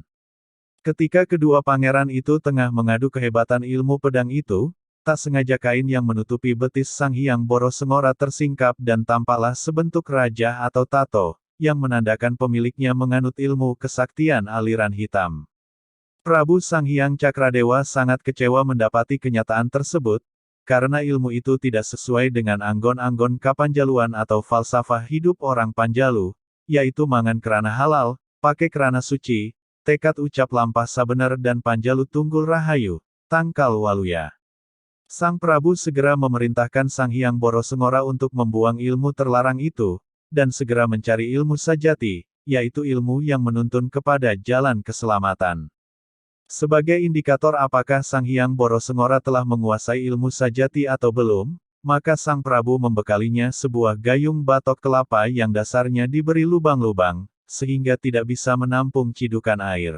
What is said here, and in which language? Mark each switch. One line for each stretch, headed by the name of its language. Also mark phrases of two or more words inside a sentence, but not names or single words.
Indonesian: Ketika kedua pangeran itu tengah mengadu kehebatan ilmu pedang itu, tak sengaja kain yang menutupi betis Sanghyang Borosengora tersingkap dan tampaklah sebentuk raja atau tato, yang menandakan pemiliknya menganut ilmu kesaktian aliran hitam. Prabu Sanghyang Cakradewa sangat kecewa mendapati kenyataan tersebut, karena ilmu itu tidak sesuai dengan
Sundanese: anggon-anggon kapanjaluan
Indonesian: atau falsafah hidup orang Panjalu, yaitu
Sundanese: mangan kerana halal, pakai kerana suci, tekad ucap lampah sabener
Indonesian: dan
Sundanese: Panjalu tunggul rahayu, tangkal waluya.
Indonesian: Sang Prabu segera memerintahkan Sanghyang Borosengora untuk membuang ilmu terlarang itu, dan segera mencari ilmu sajati, yaitu ilmu yang menuntun kepada jalan keselamatan. Sebagai indikator apakah Sanghyang Borosengora telah menguasai ilmu sajati atau belum, maka Sang Prabu membekalinya sebuah gayung batok kelapa yang dasarnya diberi lubang-lubang, sehingga tidak bisa menampung cidukan air.